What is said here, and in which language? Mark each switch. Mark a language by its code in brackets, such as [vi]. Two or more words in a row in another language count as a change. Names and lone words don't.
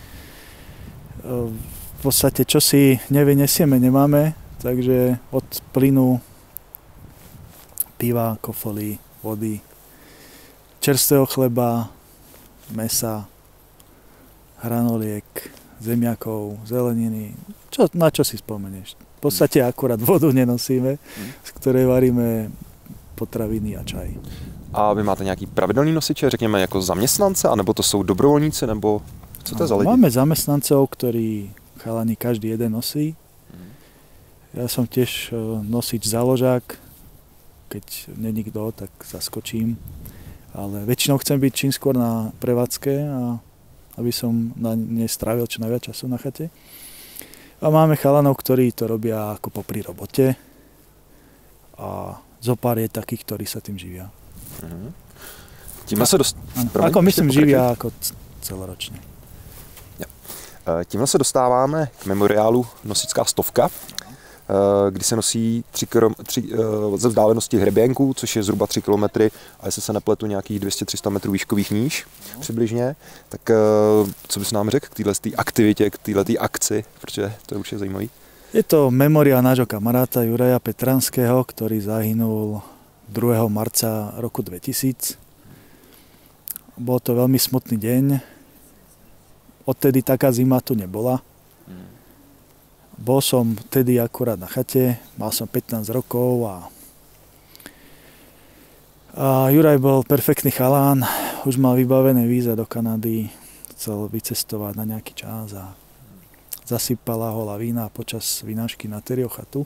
[sk] V podstate, čo si nevyniesieme, nemáme, takže od plynu, piva, kofolí, vody, čerstvého chleba, mesa, hranoliek, zemiakov, zeleniny, na čo si spomenieš. V podstate akurát vodu nenosíme, z ktorej varíme potraviny a čaj. [cs] A vy máte nějaký pravidelný nosiče, řekněme jako zaměstnance, anebo to jsou dobrovolníci, nebo co to je za lidi? [sk] Máme zamestnancov, ktorí chalani každý jeden nosí. Ja som tiež nosič záložák, keď není kto, tak zaskočím. Ale väčšinou chcem byť čím skôr na prevádzke, a aby som na nej strávil čo najviac času na chate. A máme chalanov, ktorí to robia ako popri robote. A zopár je takých, ktorí sa tým živia. [cs] Tímhle se [sk] Ako myslím, živia ako celoročne. [cs] Tímhle se dostáváme k memoriálu Nosická stovka, kdy se nosí ze vzdálenosti hřeběnku, což je zhruba 3 km, a jestli se nepletu nějakých 200-300 metrů výškových níž přibližně. Tak co bys nám řekl k této aktivitě, k této akci, protože to je určitě zajímavý. [sk] Je to memoriál nášho kamaráta Juraja Petranského, ktorý zahynul 2. marca roku 2000. Bol to veľmi smutný deň. Odtedy taká zima tu nebola. Bol som vtedy akurát na chate, mal som 15 rokov a Juraj bol perfektný chalán, už mal vybavené víza do Kanady, chcel vycestovať na nejaký čas a zasypala ho lavína počas vynášky na Terrio chatu.